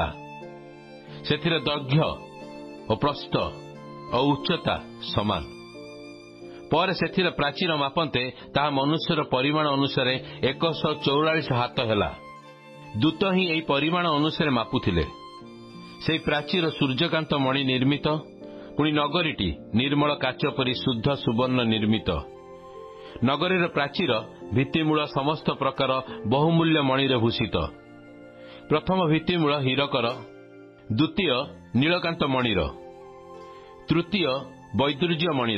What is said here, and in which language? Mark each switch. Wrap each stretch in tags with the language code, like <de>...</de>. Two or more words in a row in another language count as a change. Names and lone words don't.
<or>ସେଥିରେ ଦୈର୍ଘ୍ୟ ଔର ପ୍ରସ୍ଥ ଔର ଉଚ୍ଚତା ସମାନ। ପର ସେଥିରେ ପ୍ରାଚୀର ମାପନ୍ତେ ତାହା ମନୁଷ୍ୟର ପରିମାଣ ଅନୁସାରେ 144 ହାତ ହେଲା। ଦୂତ ହିଁ ଏହି ପରିମାଣ ଅନୁସାରେ ମାପୁଥିଲେ। ସେହି ପ୍ରାଚୀର ସୂର୍ଯ୍ୟକାନ୍ତ ମଣି ନିର୍ମିତ, ପୁଣି ନଗରୀଟି ନିର୍ମଳ କାଚ ପରି ଶୁଦ୍ଧ ସୁବର୍ଣ୍ଣ ନିର୍ମିତ। ନଗରୀର ପ୍ରାଚୀର ଭିତ୍ତିମୂଳ ସମସ୍ତ ପ୍ରକାର ବହୁମୂଲ୍ୟ ମଣିରେ ଭୂଷିତ। ପ୍ରଥମ ଭିତ୍ତିମୂଳ ହୀରକର, ଦ୍ୱିତୀୟ ନୀଳକାନ୍ତ ମଣିର, ତୃତୀୟ ବୈଦୁର୍ଯ୍ୟ ମଣିର,</or>